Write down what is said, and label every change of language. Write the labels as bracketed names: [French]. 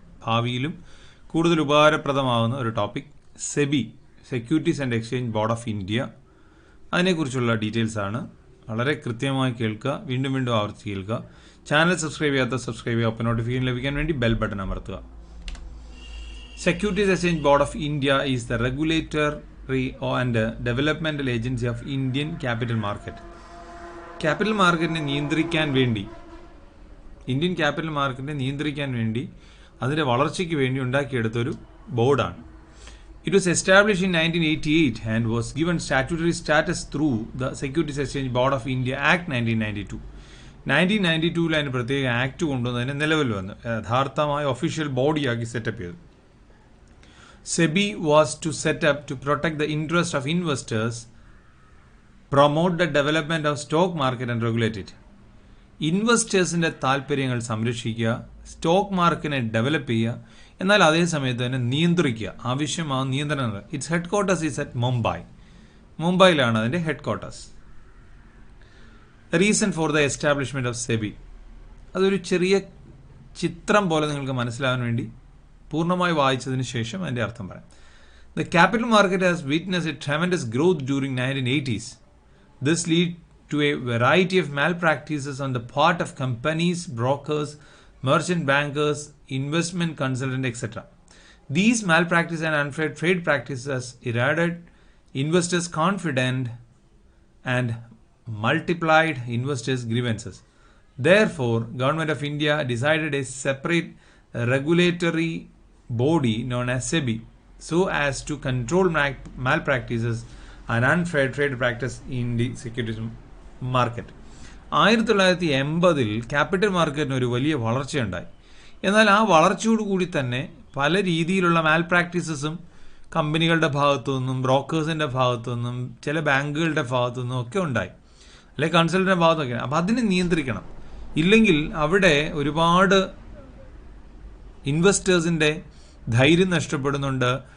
[Malayalam] ഭാവിയിലും കൂടുതൽ ഉപകാരപ്രദമാകുന്ന ഒരു topic SEBI, securities and exchange board of India. അതിനെക്കുറിച്ചുള്ള ഡീറ്റെയിൽസാണ്. വളരെ കൃത്യമായി കേൾക്കുക, വീണ്ടും വീണ്ടും ആവർത്തിച്ച് കേൾക്കുക. ചാനൽ സബ്സ്ക്രൈബ് ചെയ്യാത്ത സബ്സ്ക്രൈബ് ചെയ്യുക. അപ്പോൾ നോട്ടിഫിക്കേഷൻ ലഭിക്കാൻ വേണ്ടി ബെൽ ബട്ടൺ അമർത്തുക. [English] Securities Exchange Board of India is the regulatory and developmental agency of Indian capital market. [Malayalam] Capital മാർക്കറ്റിനെ നിയന്ത്രിക്കാൻ വേണ്ടി, ഇന്ത്യൻ ക്യാപിറ്റൽ മാർക്കറ്റിനെ നിയന്ത്രിക്കാൻ വേണ്ടി, അതിൻ്റെ വളർച്ചയ്ക്ക് വേണ്ടി ഉണ്ടാക്കിയെടുത്തൊരു ബോർഡാണ്. [English] It was established in 1988 and was given statutory status through the Securities Exchange Board of India Act 1992. [Malayalam] 1992 അതിന് പ്രത്യേക ആക്ട് കൊണ്ടുവന്നതിന് നിലവിൽ വന്നു യഥാർത്ഥമായ ഒഫീഷ്യൽ ബോഡിയാക്കി സെറ്റപ്പ് ചെയ്തു. [English] SEBI was to set up to protect the interest of investors, promote the development of stock market and regulate it. [Malayalam] ഇൻവെസ്റ്റേഴ്സിൻ്റെ താല്പര്യങ്ങൾ സംരക്ഷിക്കുക, stock മാർക്കറ്റിനെ develop ചെയ്യുക, എന്നാൽ അതേ സമയത്ത് തന്നെ നിയന്ത്രിക്കുക, ആവശ്യമാകുന്ന നിയന്ത്രണങ്ങൾ. [English] its headquarters is at [Malayalam] മുംബൈയിലാണ് അതിൻ്റെ head quarters. [English] reason for the establishment of SEBI, [Malayalam] അതൊരു ചെറിയ ചിത്രം പോലെ നിങ്ങൾക്ക് മനസ്സിലാകാൻ വേണ്ടി പൂർണ്ണമായി വായിച്ചതിന് ശേഷം അതിൻ്റെ അർത്ഥം പറയാം. [English] The capital market has witnessed a tremendous growth during 1980s. This led to a variety of malpractices on the part of companies, brokers, merchant bankers, investment consultants, etc. These malpractices and unfair trade practices eroded investors' confidence and multiplied investors' grievances. Therefore, Government of India decided a separate regulatory body known as SEBI so as to control malpractices and unfair trade practice in the securities market. [Malayalam] 1980 capital മാർക്കറ്റിന് ഒരു വലിയ വളർച്ചയുണ്ടായി. എന്നാൽ ആ വളർച്ചയോടുകൂടി തന്നെ പല രീതിയിലുള്ള മാൽ പ്രാക്ടീസസും കമ്പനികളുടെ ഭാഗത്തു നിന്നും, ബ്രോക്കേഴ്സിൻ്റെ ഭാഗത്തു നിന്നും, ചില ബാങ്കുകളുടെ ഭാഗത്തു നിന്നും ഒക്കെ ഉണ്ടായി, അല്ലെങ്കിൽ കൺസൾട്ടൻ്റെ ഭാഗത്തൊക്കെ. അപ്പോൾ അതിനെ നിയന്ത്രിക്കണം. ഇല്ലെങ്കിൽ അവിടെ ഒരുപാട് ഇൻവെസ്റ്റേഴ്സിൻ്റെ ധൈര്യം നഷ്ടപ്പെടുന്നുണ്ട്.